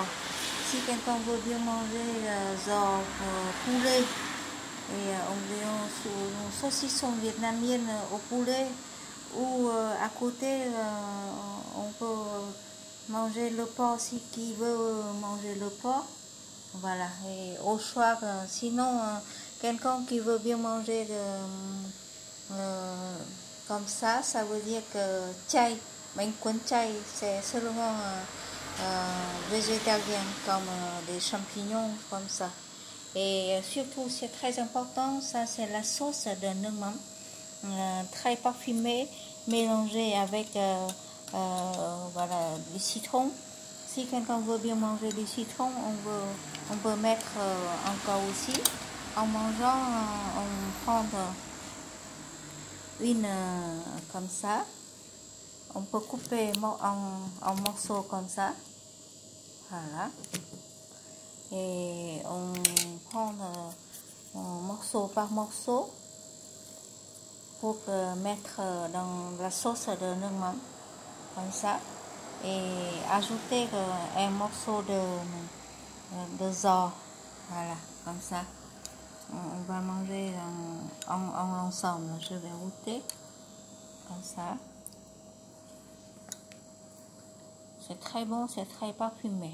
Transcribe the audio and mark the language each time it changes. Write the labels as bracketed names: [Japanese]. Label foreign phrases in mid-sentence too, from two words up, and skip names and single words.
[French] Si quelqu'un veut bien manger giò poulet, et on veut une saucisson vietnamienne au poulet, ou à côté on peut manger le porc si qui veut manger le porc. Voilà, et au choix, sinon quelqu'un qui veut bien manger comme ça veut dire que chay, [Vietnamese] bánh cuốn chay, [French] c'est seulement végétarien comme des champignons comme ça. Et surtout, c'est très important, ça c'est la sauce de [Vietnamese] nước mắm, [French] très parfumée, mélangée avec voilà, du citron. Si quelqu'un veut bien manger du citron, on peut mettre encore aussi. En mangeant, on prend une comme ça. On peut couper en morceaux comme ça. Voilà. Et on prend morceau par morceau pour mettre dans la sauce de [Vietnamese] nước mắm [French] comme ça et ajouter un morceau de giò, voilà, comme ça. On va manger ensemble. Je vais goûter comme ça. C'est très bon, c'est très parfumé.